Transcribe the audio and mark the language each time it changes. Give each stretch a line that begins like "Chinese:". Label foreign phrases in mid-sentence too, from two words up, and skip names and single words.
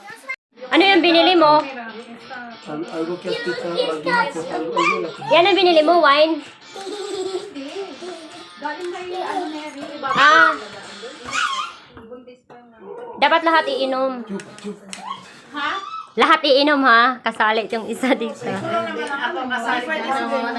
Filipino: Ano yung binili mo?
Spanish: Algo que a ti te algo
Filipino: Yan ang binili mo, wine? Ah. Dapat lahat iinom. Ha? Lahat iinom ha. Kasali yung isa dito. Ako kasali na